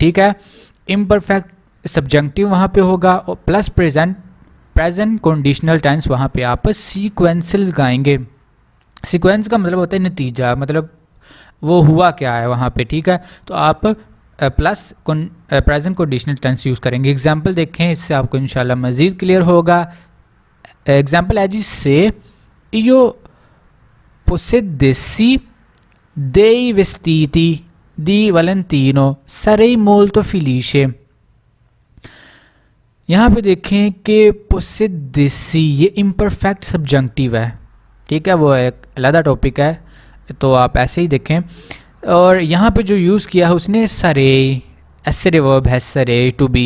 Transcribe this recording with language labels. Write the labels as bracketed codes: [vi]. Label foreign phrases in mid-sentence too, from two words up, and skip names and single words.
[ur] ٹھیک ہے, [en] imperfect subjective [ur] وہاں پے ہوگا اور [en] plus present conditional tense [ur] وہاں پے آپ سیکوینشل گائیں گے. سیکوینس کا مطلب ہوتا ہے نتیجہ، مطلب وہ ہوا کیا ہے وہاں پے. ٹھیک ہے، تو آپ [en] plus present conditional tense [ur] یوز کریں گے. ایگزامپل دیکھیں، اس سے آپ کو ان شاء اللہ مزید کلیئر ہوگا. ایگزامپل ہے جی, [it] Se io possedessi dei vestiti di Valentino sarei molto felice. [ur] یہاں پے دیکھیں کہ possedessi یہ [en] imperfect subjective [ur] ہے. ٹھیک ہے، وہ ایک الگ ٹاپک ہے، تو آپ ایسے ہی دیکھیں. اور یہاں پے جو یوز کیا ہے اس نے سرے، ایسرے ورب ہے سرے [en] to be.